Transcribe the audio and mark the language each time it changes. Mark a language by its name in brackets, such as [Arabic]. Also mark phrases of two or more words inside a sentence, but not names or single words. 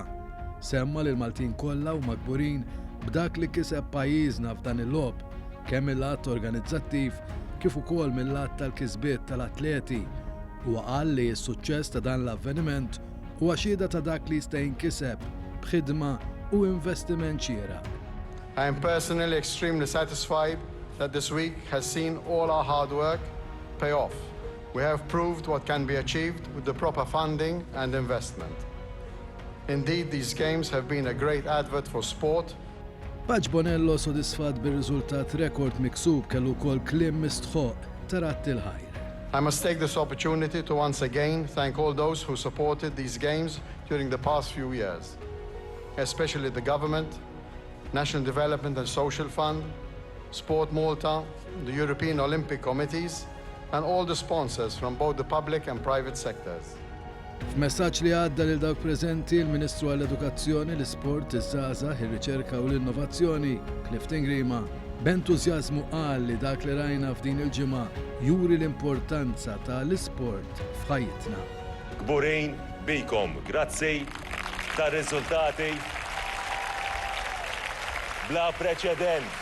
[Maltese] Semma li l-Maltin kollha huma kburin b'dak li kiseb pajjiżna f'dan il-logħob, kemm mill-att organizzattiv kif ukoll mill-att tal-kisbiet tal-atleti, u qal li s-suċċess ta' dan l-avveniment huwa xhieda ta' dak li jista' jinkiseb b'ħidma u investiment xieraq. [English] I am personally extremely satisfied that this week has seen all our hard work pay off. We have proved what can be achieved with the proper funding and investment. Indeed, these games have been a great advert for sport. [Maltese] Paġ Bonello sodisfat bir-riżultat rekord miksub kellu wkoll kliem mistħoq ta' ratti l-ħajr. [English] I must take this opportunity to once again thank all those who supported these games during the past few years, especially the government, National Development and Social Fund, Sport Malta, the European Olympic Committees, and all the sponsors from both the public and private sectors. [Maltese] F'messaġġ li għadda lil dawk preżenti l-Ministru għall-Edukazzjoni, l-Isport, iż-Żgħażagħ, ir-Riċerka u l-Innovazzjoni, Clifton Grima, b'entużjażmu qal li dak li rajna f'din il-ġimgħa juri l-importanza tal-isport f'ħajjitna. Kburin bikom, grazzi tar-riżultati bla preċedent.